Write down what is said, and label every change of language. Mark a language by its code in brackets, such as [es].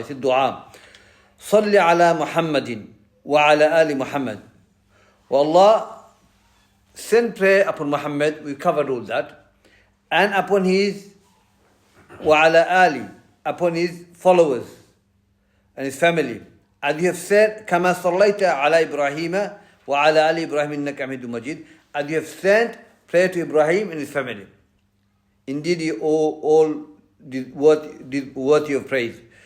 [en] It's a dua. [ar] صل على محمد وعلى آل محمد. [en] Allah, send prayer upon Muhammad, we covered all that, and upon his [ar] وعلى آل, [en] upon his followers and his family. And you have said [ar] كما صليت على إبراهيم وعلى آل إبراهيم إنك حميد مجيد. [en] And you have sent prayer to Ibrahim and his family. Indeed, you all did worthy of praise.